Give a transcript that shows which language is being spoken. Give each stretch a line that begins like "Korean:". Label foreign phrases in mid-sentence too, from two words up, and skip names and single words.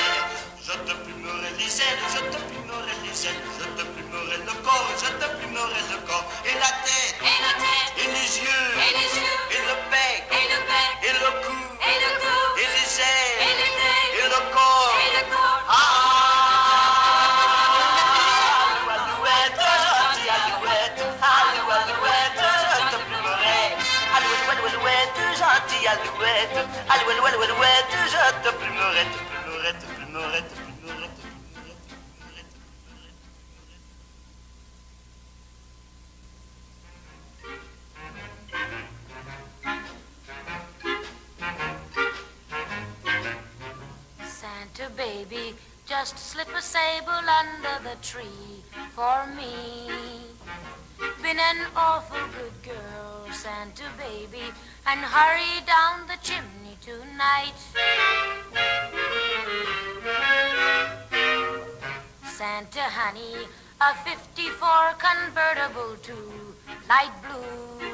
French: Je te plumerai les ailes, je te plumerai les ailes, je te plumerai le corps, je te plumerai le corps, et la tête, et les yeux, et le bec, et le cou, et les ailes, et le corps. Alouette, gentille Alouette, Alouette, je te plumerai. Alouette, gentille Alouette, Alouette, je te plumerai, te plumerai, te plumerai, te plumerai.
English: Santa baby, just slip a sable under the tree for me. been an awful good girl, Santa baby, and hurry down the chimney tonight. Santa honey, a 54 convertible to light blue.